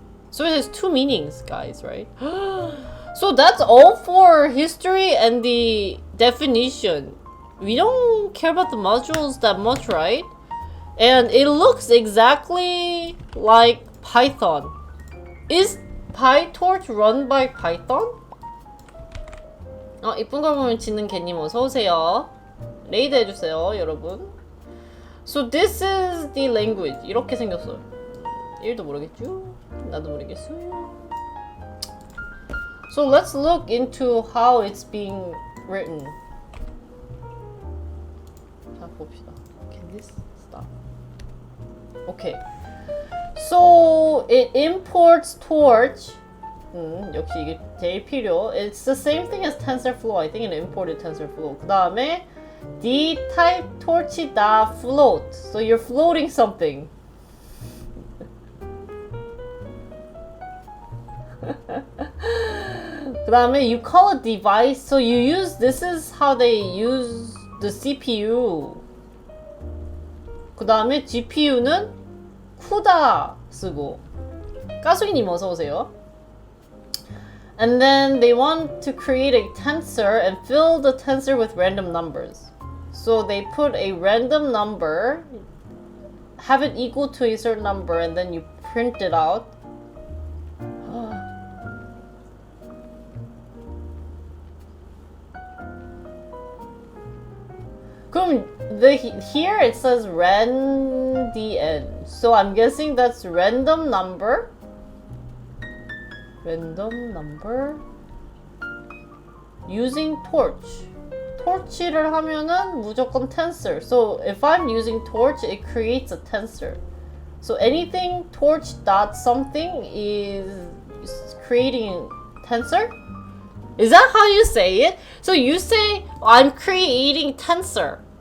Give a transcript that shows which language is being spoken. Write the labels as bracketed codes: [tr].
[en] So it has two meanings, guys, right? So that's all for history and the definition. We don't care about the modules that much, right? And it looks exactly like Python. Is Pytorch run by Python? [ko] 이쁜 걸 보면 짓는 개님 어서오세요. 레이드 해주세요, 여러분. [en] So this is the language. [ko] 이렇게 생겼어요. 1도 모르겠죠? 나도 모르겠어요. [en] So let's look into how it's being written. [ko] 자, 봅시다. [en] Can this stop? Okay. So it imports Torch. [ko] 역시 이게 제일 필요. [en] It's the same thing as TensorFlow. I think it imported TensorFlow. [ko] 그 다음에 D type torch.float. [en] So you're floating something. [ko] 그 다음에 [en] you call a device. So you use, this is how they use the CPU. [ko] 그 다음에 GPU는 쿠다 쓰고. 까수이님 어서오세요. [en] And then they want to create a tensor and fill the tensor with random numbers. So they put a random number, have it equal to a certain number, and then you print it out. [ko] 그럼 [en] here it says randn. So I'm guessing that's random number. Random number. using torch. [ko] torch를 하면은 무조건 tensor. [en] So if I'm using torch, it creates a tensor. So anything torch dot something is creating tensor? Is that how you say it? So you say I'm creating tensor.